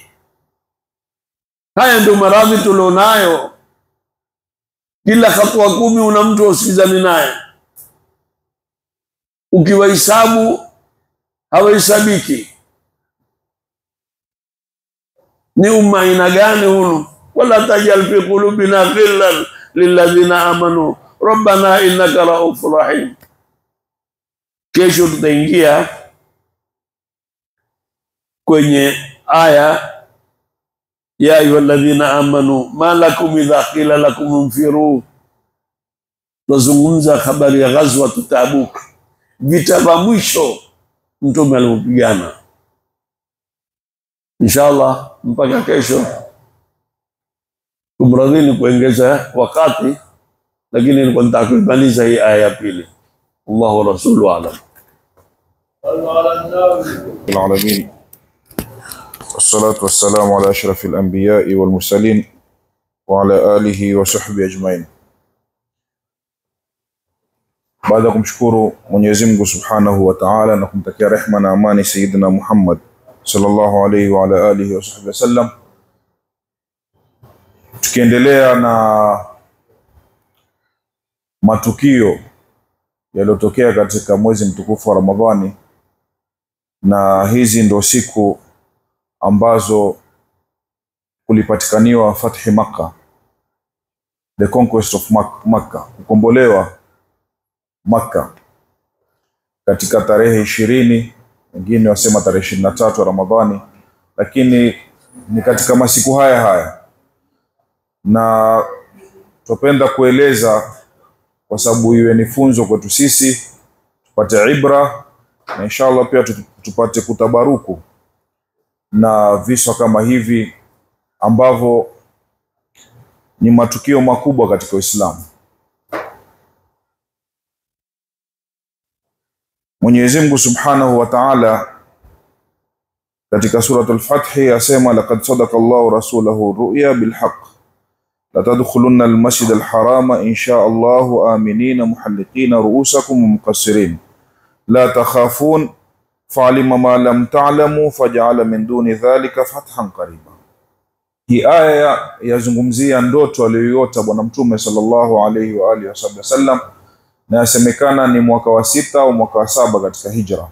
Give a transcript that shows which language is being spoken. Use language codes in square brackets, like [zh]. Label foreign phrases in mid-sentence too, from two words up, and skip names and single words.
[sw] Haya ndio maradhi tulionayo. Kila hatua 10 una mtu usikizani naye, ukiwahesabu hawahesabiki. Ni umma ina gani hunu? [ar] ولا تجعل في قلوبنا غلا للذين آمنوا ربنا إنك رءوف رحيم. [sw] Kesho tutaingia kwenye aya ya [ar] أيها الذين آمنوا ما لكم إذا قيل لكم انفروا. [sw] Tuzungumza habari ya ghazwa Tabuk, vita vya mwisho mtume alipigana. Inshallah mpaka kesho. Kumradhini kuongeza wakati, lakini nilikuwa nataka kumaliza hii aya ya pili. [ar] الله ورسوله أعلم. العالمين والصلاة والسلام على أشرف الأنبياء والمرسلين وعلى آله وصحبه أجمعين. [sw] Baada kumshukuru Mwenyezi Mungu [ar] سبحانه وتعالى [sw] na kumtakia rehema na amani Sayyidina Muhammad [ar] صلى الله عليه وعلى آله وصحبه وسلم, [sw] tukiendelea na matukio yaliyotokea katika mwezi mtukufu wa Ramadhani, na hizi ndo siku ambazo kulipatikaniwa fathi Makkah, [en] the conquest of Makkah, [sw] kukombolewa Makkah katika tarehe 20, wengine wasema tarehe 23 Ramadhani, lakini ni katika masiku haya haya. Na tupenda kueleza kwa sababu iwe ni funzo kwetu sisi, tupate ibra, na inshallah pia tupate kutabaruku na visa kama hivi ambavyo ni matukio makubwa katika Uislamu. Mwenyezi Mungu [ar] سبحانه وتعالى [sw] katika suratul Fath yasema, [ar] لقد صدق الله رسوله الرؤيا بالحق لتدخلن المسجد الحرام إن شاء الله آمنين محلقين رءوسكم ومقصرين لا تخافون فعلم ما لم تعلموا فجعل من دون ذلك فتحا قريبا. [sw] Hii aya yazungumzia ndoto aliyoiota Bwana Mtume [ar] صلى الله عليه وآله وسلم, [sw] na yasemekana ni mwaka wa 6 au mwaka wa 7 katika hijra.